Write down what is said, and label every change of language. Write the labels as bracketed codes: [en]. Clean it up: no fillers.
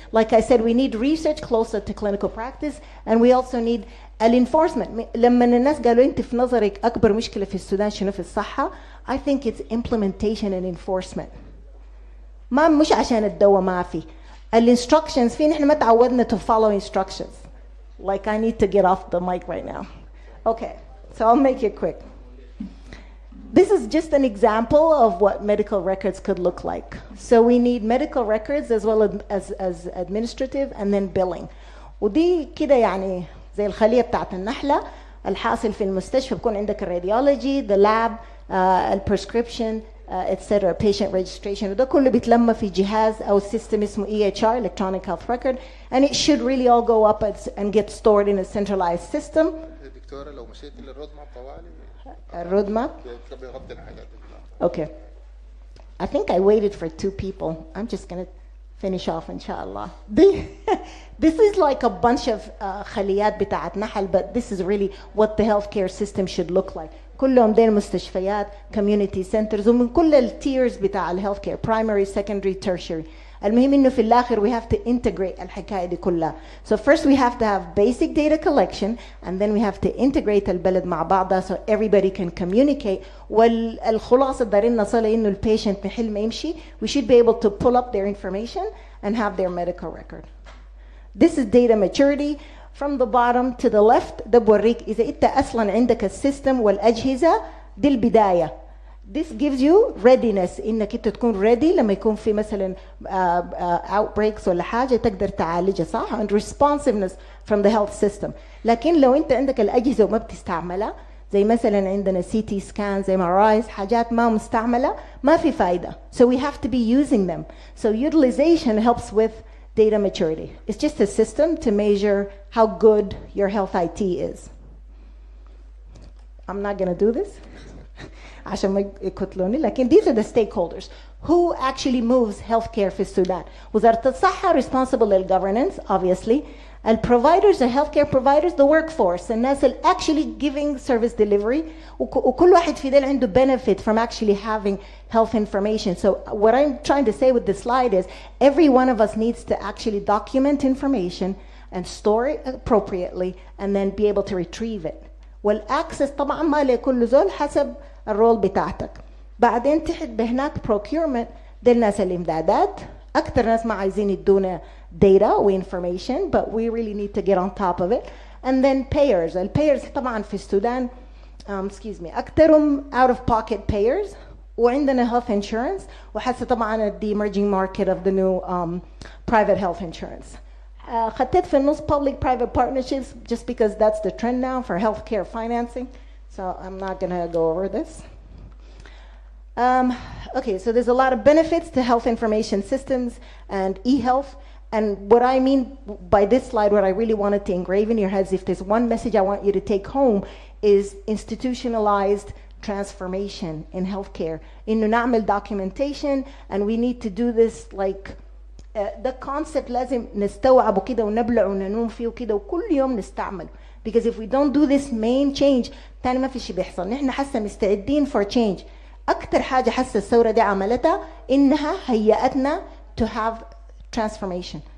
[en] Like I said, we need research closer to clinical practice and we also need الانفورسمنت. [ar] لما الناس قالوا انت في نظرك اكبر مشكله في السودان شنو في الصحه؟ [en] I think it's implementation and enforcement. [ar] ما مش عشان الدواء ما في. الانستركشنز في نحن ما تعودنا [en] to follow instructions. Like I need to get off the mic right now. Okay, so I'll make it quick. This is just an example of what medical records could look like. So we need medical records as well as administrative and then billing. [ar] ودي كده يعني زي الخلية بتاعت النحلة. الحاصل في المستشفى بكون عندك الراديولوجي [en] the lab البريسكريبشن etc patient registration [ar] وده كله بيتلم في جهاز أو [en] system اسمه EHR electronic health record and it should really all go up and get stored in a centralized system. [ar] دكتورة لو مشيت للرود ماب طوالي الرود ماب بيغطي الحاجات دي. [en] Okay. I think I waited for 2 people. I'm just gonna finish off inshallah. This is like a bunch of [ar] خليات بتاعت نحل [en] but this is really what the healthcare system should look like. [ar] كلهم دين مستشفيات [en] community centers [ar] ومن كل التيرز بتاع [en] healthcare primary secondary tertiary. [ar] المهم انه في الاخر [en] we have to integrate [ar] الحكايه دي كلها. [en] So first we have to have basic data collection and then we have to integrate [ar] البلد مع بعضها [en] so everybody can communicate. [ar] والخلاصه دارين نصلها انه البيشنت محل ما يمشي [en] we should be able to pull up their information and have their medical record. This is data maturity. From the bottom to the left [ar] ده بوريك اذا انت اصلا عندك السيستم والاجهزه دي البدايه. [en] This gives you readiness [ar] انك انت تكون ready لما يكون في مثلا outbreaks ولا حاجه تقدر تعالجها صح [en] and responsiveness from the health system. [ar] لكن لو انت عندك الاجهزه وما بتستعملها زي مثلا عندنا CT scans MRIs حاجات ما مستعمله ما في فايده. [en] So we have to be using them. So utilization helps with data maturity. It's just a system to measure how good your health IT is. I'm not going to do this [ar] عشان ما يقتلوني, [en] لكن these are the stakeholders. Who actually moves healthcare [ar] في السودان? وزارة الصحة [en] responsible للgovernance, obviously. الproviders, the healthcare providers, the workforce, الناس اللي actually giving service delivery, [ar] وكل واحد في دول عنده [en] benefit from actually having health information. So what I'm trying to say with this slide is every one of us needs to actually document information and store it appropriately and then be able to retrieve it. [ar] والaccess طبعا ما لكل زول حسب الرول بتاعتك. بعدين تحت بهناك procurement, دي الناس الإمدادات. أكثر ناس ما عايزين يدونا [en] data و information, but we really need to get on top of it. And then payers. [ar] الpayers طبعا في السودان أكثرهم [en] out of pocket payers, وعندنا health insurance, [ar] وحاسة طبعا [en] the emerging market of the new private health insurance. [ar] خطيت في النص [en] public private partnerships just because that's the trend now for healthcare financing. So I'm not going to go over this. Okay, so there's a lot of benefits to health information systems and e-health. And what I mean by this slide, what I really wanted to engrave in your heads, if there's one message I want you to take home, is institutionalized transformation in healthcare. [ar] إنه نعمل documentation, [en] and we need to do this like the concept [ar] لازم نستوعبه كده ونبلع وننوم فيه وكده وكل يوم نستعمله. [en] Because if we don't do this main change, [ar] تاني ما في شيء بيحصل. نحن حاسة مستعدين [en] for change. [ar] أكتر حاجة حاسة الثورة دي عملتها إنها هيئتنا [en] to have transformation.